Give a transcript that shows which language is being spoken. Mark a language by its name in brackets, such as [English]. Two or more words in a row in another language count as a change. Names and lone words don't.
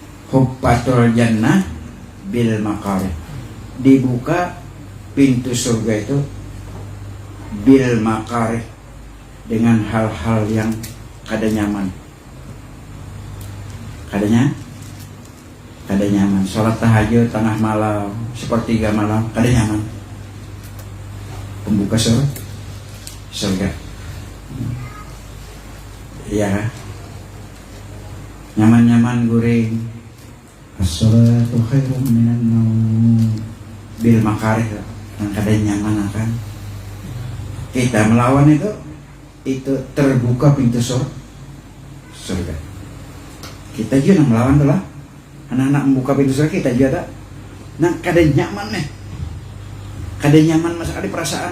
[Arabic] حفت الجنة بالمكاره, [Banjar] dibuka pintu surga itu [Arabic] بالمكاره, [Banjar] dengan hal-hal yang kada nyaman, kada nyaman. Sholat tahajud tengah malam, sepertiga malam, kada nyaman. Pembuka surga, ya, nyaman-nyaman guring. [Arabic] الصلاة خير من النوم بالمكاره, [Banjar] yang kada nyaman akan kita melawan itu terbuka pintu surga. Kita juga melawan tuh lah. Anak-anak membuka pintu surga, kita juga tak. Nah, kada nyaman nih. Kada nyaman masa ada perasaan.